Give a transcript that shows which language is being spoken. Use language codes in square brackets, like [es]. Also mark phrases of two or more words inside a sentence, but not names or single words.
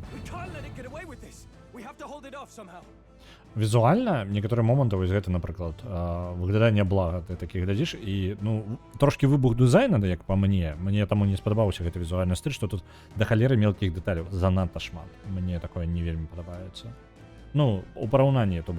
[en] can't let it get away with this. We have to hold it off somehow. [be] Візуальна некаторыя моманты вось гэта напрыклад выгляданне блага ты такі глядзіш і ну трошки выбух дызайна да як па мне таму не спадабаўся гэты візуальны стыль што тут да халеры мелкіх дэталяў занадта шмат мне такое не вельмі падабаецца ну у параўнанні то бок